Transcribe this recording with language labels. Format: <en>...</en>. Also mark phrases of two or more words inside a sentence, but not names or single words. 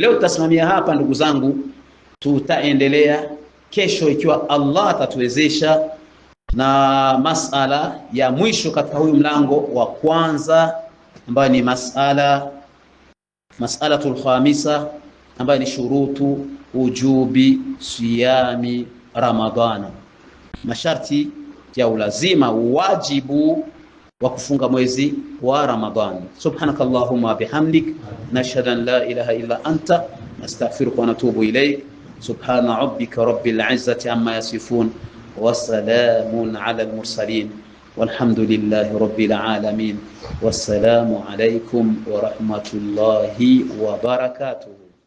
<sw>Leo tutasimamia hapa ndugu zangu, tutaendelea kesho ikiwa Allah atatuwezesha Na masala ya mwisho katika huyu mlango wa kwanza ambayo ni</sw> <ar>المسألة الخامسة</ar> <sw>ambayo ni</sw> <ar>شروط وجوب صيام رمضان,</ar> <sw>masharti ya ulazima wajibu wa kufunga mwezi wa Ramadhani.</sw> <ar>سبحانك اللهم بحمدك نشهد أن لا إله إلا أنت نستغفرك ونتوب إليك. سبحان ربك رب العزة عما يصفون وسلام على المرسلين والحمد لله رب العالمين. والسلام عليكم ورحمة الله وبركاته.</ar>